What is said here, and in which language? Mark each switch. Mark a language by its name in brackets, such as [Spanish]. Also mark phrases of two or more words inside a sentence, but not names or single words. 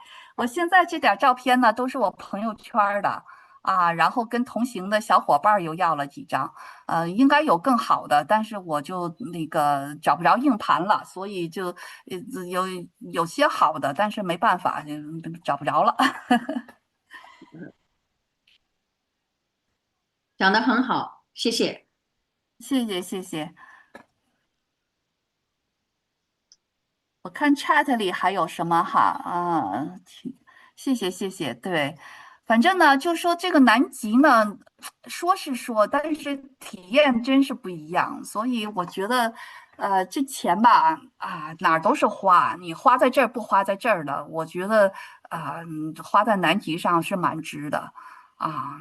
[Chinese] 我现在这点照片呢，都是我朋友圈的啊，然后跟同行的小伙伴又要了几张，应该有更好的，但是我就那个找不着硬盤了，所以就有些好的，但是没办法，找不着了。讲得很好，謝謝。謝謝謝謝。我看 chat 裡還有什麼哈啊，謝謝謝謝，對，反正呢，就說這個南極呢，說是說，但是體驗真是不一樣，所以我覺得，這錢吧，啊，哪兒都是花，你花在這兒不花在這兒的，我覺得花在南極上是蠻值的啊。